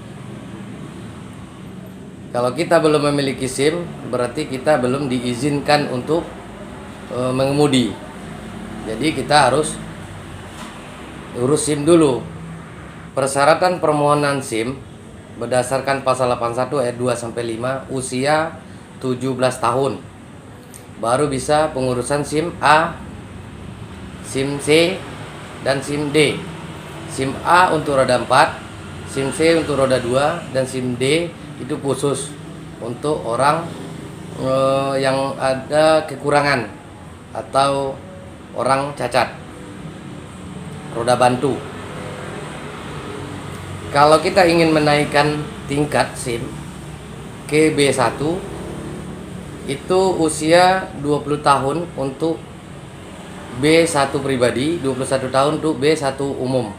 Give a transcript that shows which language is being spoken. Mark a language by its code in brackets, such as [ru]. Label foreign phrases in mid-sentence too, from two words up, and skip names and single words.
[id] Kalau kita belum memiliki SIM, berarti kita belum diizinkan untuk mengemudi. Jadi kita harus urus SIM dulu. Persyaratan permohonan SIM berdasarkan pasal 81 ayat 2 sampai 5, usia 17 tahun baru bisa pengurusan SIM A, SIM C, dan SIM D. SIM A untuk roda 4, SIM C untuk roda 2, dan SIM D itu khusus untuk orang yang ada kekurangan atau orang cacat, roda bantu. Kalau kita ingin menaikkan tingkat SIM ke B1, itu usia 20 tahun untuk B1 pribadi, 21 tahun untuk B1 umum.